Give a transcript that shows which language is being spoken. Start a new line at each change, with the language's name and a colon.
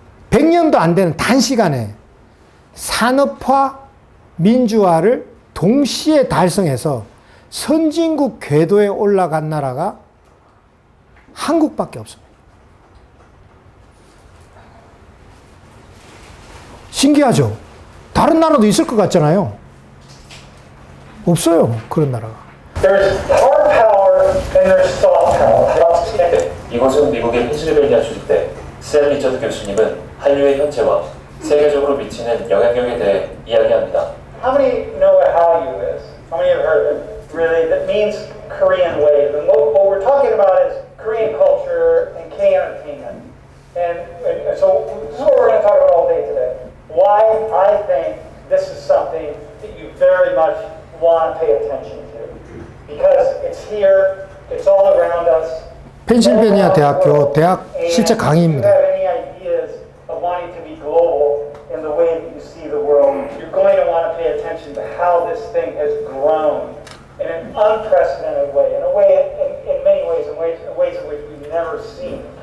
Korean: 100년도 안 되는 단시간에 산업화, 민주화를 동시에 달성해서 선진국 궤도에 올라간 나라가 한국밖에 없습니다. 신기하죠? 다른 나라도 있을 것 같잖아요. 없어요. 그런 나라가.
English: There's hard power and there's soft power.
Korean: 이곳은 미국의 펜실베니아 주립대 셀 리처드 교수님은 한류의 현재와 세계적으로 미치는 영향력에 대해 이야기합니다.
English: How many know what Hallyu is? How many have heard of it? Really, that means Korean wave. And what we're talking about is Korean culture and K-entertainment. And so this is what we're going to talk about all day today. Why I think this is something that you very much want to pay attention to. Because it's here, it's all around us.
Korean: 펜실베니아 대학교 대학 실제 강의입니다.
English: If you have any ideas of wanting to be global in the way that you see the world, you're going to want to pay attention to how this thing has grown in an unprecedented way, in many ways, in ways in which we've never seen.